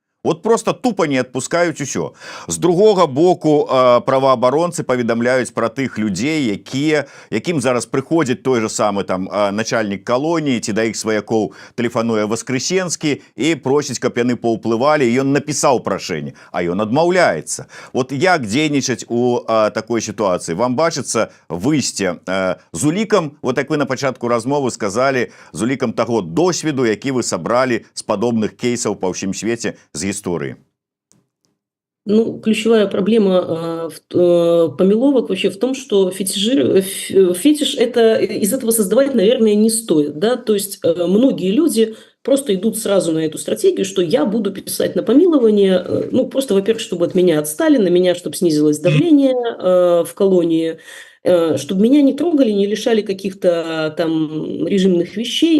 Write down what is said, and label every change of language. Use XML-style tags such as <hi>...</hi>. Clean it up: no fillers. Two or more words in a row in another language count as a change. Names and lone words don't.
<ru>вот просто тупо</ru> <be>не адпускаюць усё. З другога боку, праваабаронцы паведамляюць пра тых людзей, якім зараз прыходзіць той же самы там начальнік калоніі ці да іх сваякоў тэлефануе Воскресенскі і просіць, каб яны паўплывалі, і ён напісаў прашэнне, а ён адмаўляецца. Вот як дзейнічаць у такой сітуацыі? Вам бачыцца выйсце з улікам, вот як вы на пачатку размовы сказалі, з улікам таго досведу, які вы сабралі з падобных кейсаў па ўсім свеце з гісторыі?</be> <ru>Ну, ключевая проблема помеловок вообще в том, что фетиш это, из этого создавать, наверное, не стоит. Да? То есть многие люди просто идут сразу на эту стратегию, что я буду писать на помилование, ну, просто, во-первых, чтобы от меня отстали, на меня, чтобы снизилось давление в колонии, чтобы меня не трогали, не лишали каких-то там режимных вещей.</ru>